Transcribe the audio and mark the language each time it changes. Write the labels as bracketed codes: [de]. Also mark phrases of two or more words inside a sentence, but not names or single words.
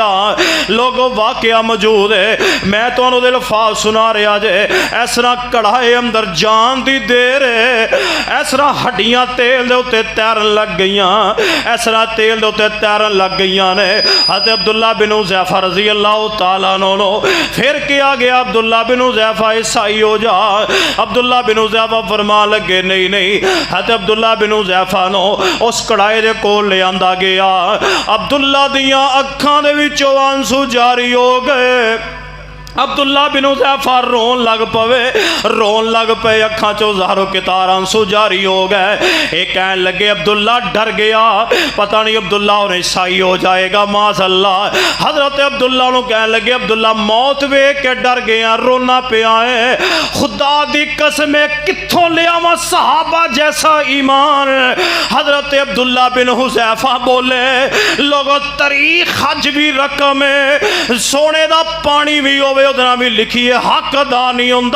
[pa] لوگوں واقعہ موجود ہے، میں تہانوں دے لفاظ سنا رہا جے. اس طرح کڑاہے اندر جان دی دیر ہے، اس طرح ہڈیاں تیل دے اُتے تیرن لگ گئیاں، اس طرح تیل دے اُتے تیرن لگ گئیاں نے. حضرت عبداللہ بن حذیفہ [ar] رضي الله تعالى عنه [pa] پھر کیا گیا عبداللہ بن حذیفہ عیسائی ہو جا. عبداللہ بن حذیفہ فرمان لگے نہیں نہیں۔ حضرت عبداللہ بن حذیفہ نو اس کڑاہے دے کول لے آندا گیا. عبداللہ دیاں اکھاں دے وچوں آنسو جاری ہو گئے. عبداللہ بن حذیفہ رون لگ پے اکھاں چو زارو قطار آنسو جاری ہو گئے. اک کہن لگے عبداللہ ڈر گیا، پتہ نہیں عبداللہ اور عیسائی ہو جائےگا معاذاللہ. حضرت عبداللہ نوں کہن لگے عبداللہ موت ویکھ کے ڈر گیا، رونا پیا ہے. خدا دی قسم کتھوں لیاواں صحابہ جیسا ایمان. حضرت عبداللہ بن حذیفہ بولے لوگوں تاریخ اج بھی رقم ہے، سونے دا پانی بھی ہووے بھی لکھیے حق ادا نہیں ہوندا.